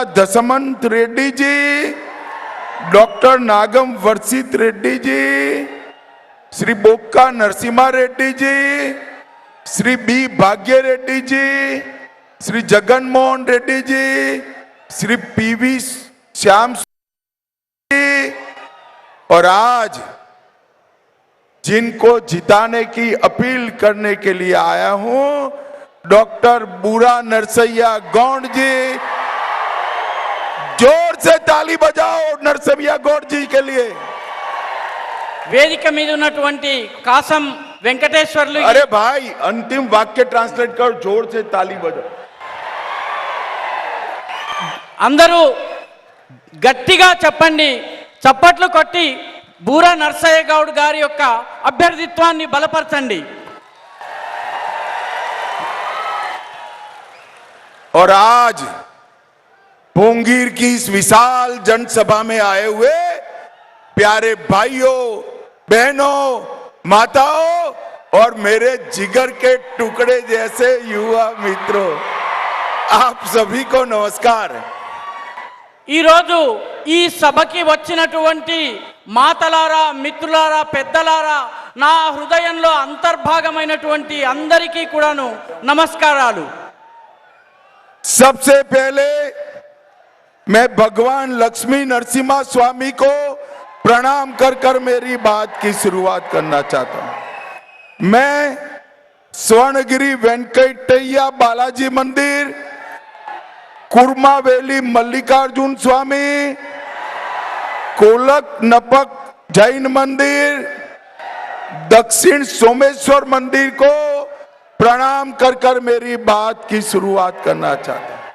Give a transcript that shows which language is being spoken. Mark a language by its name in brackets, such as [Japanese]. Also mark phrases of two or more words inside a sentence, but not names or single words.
[Hindi] दशमंत रेड्डी जी, डॉक्टर नागम वर्षित रेड्डी जी, श्री बोक्का नरसिम्हा रेड्डी जी, श्री बी भाग्य रेड्डी जी, श्री जगन मोहन रेड्डी जी, श्री पीवी श्याम जी, और आज जिनको जिताने की अपील करने के लिए आया हूं, डॉक्टर बूरा नरसैया गौड़ जी। जोर से ताली बजाओ नरसैया गौड़ जी के लिए। [Telugu] వేదిక మీద ఉన్నటువంటి కాసం వెంకటేశ్వర్లు [Hindi] अरे भाई अंतिम वाक्य ट्रांसलेट करो, जोर से ताली बजाओ। [Telugu] అందరూ గట్టిగా చెప్పండి, చప్పట్లు కొట్టి బూరా నర్సయ్య గౌడ్ గారి యొక్క అభ్యర్థిత్వాన్ని బలపరచండి. [Hindi] और आज पोंगीर की इस विशाल जनसभा में आए हुए प्यारे भाइयों, बहनों, माताओं और मेरे जिगर के टुकड़े जैसे युवा मित्रों, आप सभी को नमस्कार। [Telugu] ఈ రోజు ఈ సభకి వచ్చినటువంటి మాతలారా, మిత్రులారా, పెద్దలారా, నా హృదయంలో అంతర్భాగమైనటువంటి అందరికీ కూడాను నమస్కారాలు. [Hindi] सबसे पहले मैं भगवान लक्ष्मी नरसिम्हा स्वामी को प्रणाम कर कर मेरी बात की शुरुआत करना चाहता हूं। मैं स्वर्णगिरी वेंकटैया बालाजी मंदिर, कुर्मावेली मल्लिकार्जुन स्वामी, कोलक नपक जैन मंदिर, दक्षिण सोमेश्वर मंदिर को प्रणाम कर कर मेरी बात की शुरुआत करना चाहता हूं।